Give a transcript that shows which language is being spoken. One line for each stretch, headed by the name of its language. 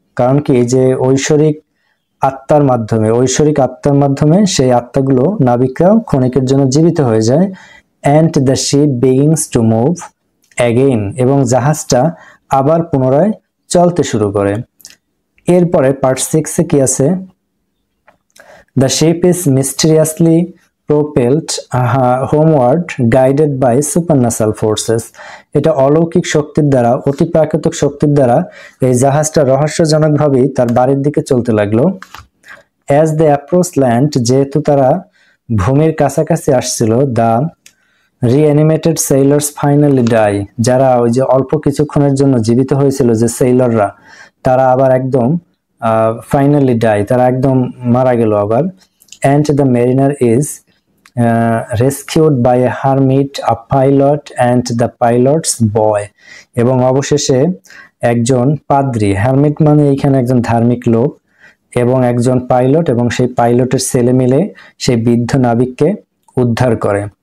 Bangla: কারণ কি, যে ঐশ্বরিক আত্মার মাধ্যমে সেই আত্মাগুলো, নাবিকরাও ক্ষণিকের জন্য জীবিত হয়ে যায়।
English: and the ship begins to move again,
Bangla: এবং জাহাজটা আবার পুনরায় চলতে শুরু করে। এরপরে পার্ট 6 এ কি আছে?
English: The ship is mysteriously propelled homeward guided by supernatural forces.
Bangla: এটা অলৌকিক শক্তির দ্বারা, অতি প্রাকৃতিক শক্তির দ্বারা এই জাহাজটা রহস্যজনকভাবেই তার বাড়ির দিকে চলতে লাগলো।
English: As they approached land,
Bangla: যেহেতু তারা ভূমির কাছাকাছি আসছিল,
English: the reanimated sailors finally die.
Bangla: যারা ওই যে অল্প কিছুক্ষণের জন্য জীবিত হয়েছিল, যে সেইলররা, তারা আবার একদম ফাইনালি ডাই, তারা একদম মারা গেল আবার।
English: and the mariner is rescued by a hermit, a pilot and the pilot's boy,
Bangla: এবং অবশেষে একজন পাদ্রী, হারমিট মানে এখানে একজন ধার্মিক লোক, এবং একজন পাইলট এবং সেই পাইলটের ছেলে মিলে সেই বৃদ্ধ নাবিককে উদ্ধার করে।